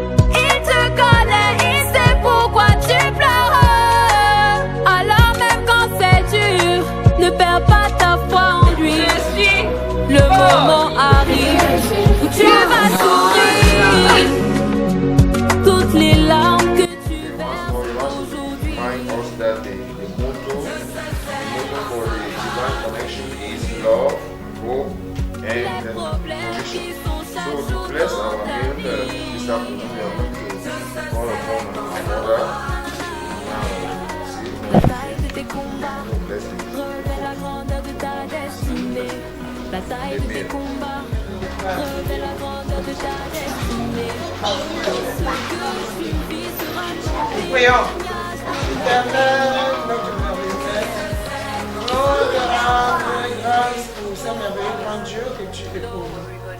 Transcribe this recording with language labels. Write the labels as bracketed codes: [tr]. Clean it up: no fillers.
[fr] Il te connaît, il sait pourquoi tu pleures. Alors même quand c'est dur, ne perds pas ta foi en lui. Le moment arrive où tu vas sourire. Toutes les larmes que tu verses aujourd'hui. [en] Remind us that the motto for the divine connection is love, hope, and nutrition. So to bless our meal this afternoon, we are going to call upon our mother. [fr] La taille de tes combats, revêt la grandeur de ta destinée. La taille de tes combats, revêt la grandeur de ta destinée. Ce que tu vis sera ton Prions. témoignage. Éternel, notre merveilleux Père, nous te rendons grâce pour ce merveilleux grand Dieu que tu es pour nous.